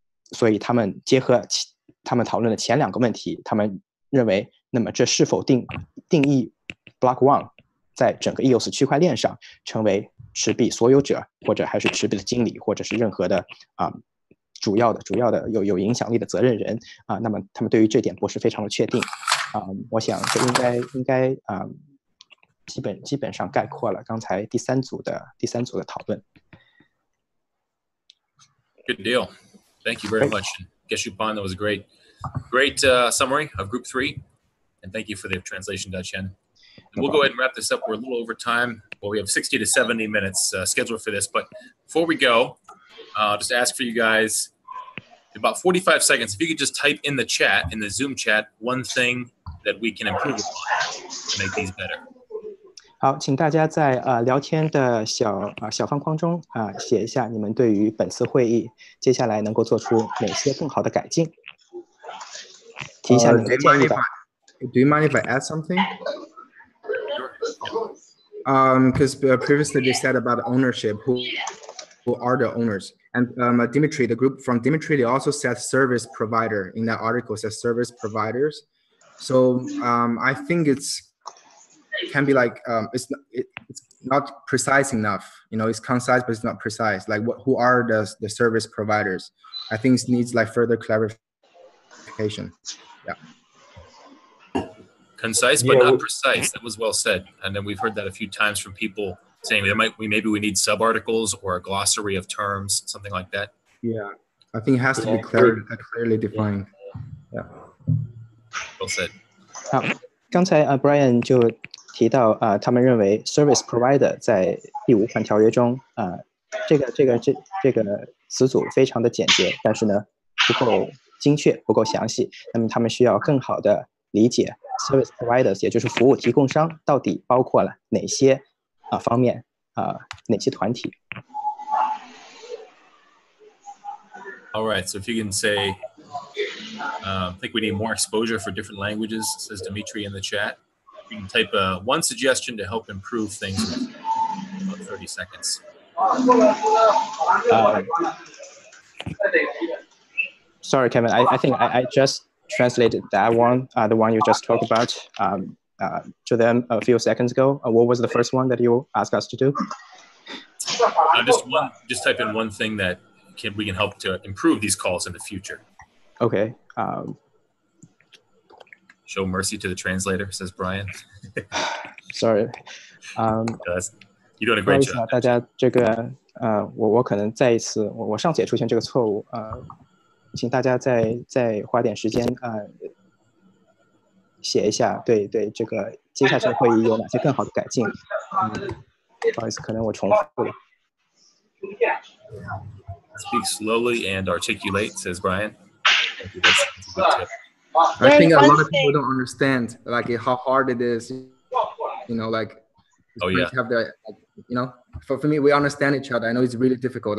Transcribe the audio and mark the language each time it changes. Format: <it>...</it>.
<zh>所以他们结合他们讨论的前2个问题，他们认为，那么这是否定义 Block One 在整个 EOS 区块链上成为持币所有者，或者还是持币的经理，或者是任何的主要的有影响力的责任人那么他们对于这点不是非常的确定我想这应该基本上概括了刚才第三组的讨论。</zh> <en>Good deal. Thank you very much. Geshupan, that was a great summary of Group 3. And thank you for the translation, Daqian. We'll go ahead and wrap this up. We're a little over time. Well, we have 60 to 70 minutes scheduled for this. But before we go, I'll just ask for you guys, about 45 seconds, if you could just type in the chat, in the Zoom chat, one thing that we can improve upon to make these better.</en> <zh>好，请大家在聊天的小方框中写一下你们对于本次会议接下来能够做出哪些更好的改进，提一下你们的建议吧。</zh> <en>Do you mind if I add something? Because previously they said about ownership, who are the owners? And Dimitri, the group from Dimitri, they also said service provider in that article, says service providers. So I think it can be like it's not precise enough. You know, it's concise, but it's not precise. Like who are the service providers? I think it needs like further clarification. Yeah. Concise but not precise. That was well said. And then we've heard that a few times from people saying maybe we need sub-articles or a glossary of terms, something like that. Yeah, I think it has to be clearly defined. Yeah. Well said.</en> <zh>好，刚才Brian 就提到他们认为 service provider 在第5款条约中这个词组非常的简洁，但是呢不够精确，不够详细。那么他们需要更好的理解 service providers， 也就是服务提供商到底包括了哪些方面哪些团体。</zh> <en>All right, so if you can say, I think we need more exposure for different languages, says Dimitri in the chat. You can type one suggestion to help improve things in about 30 seconds. Sorry, Kevin, I think I just translated that one, the one you just talked about, to them a few seconds ago. What was the first one that you asked us to do? Just type in one thing that we can help to improve these calls in the future. Okay. Show mercy to the translator, says Brian. Sorry. You're doing a great job.</en> <zh>大家这个我可能再一次我上次也出现这个错误请大家再花点时间写一下对这个接下去的会议有哪些更好的改进。不好意思，可能我重复了。</zh> <en>Speak slowly and articulate, says Brian. Thank you. That's a good tip. I think a lot of people don't understand like how hard it is. You know, like have the for me we understand each other. I know it's really difficult.</en>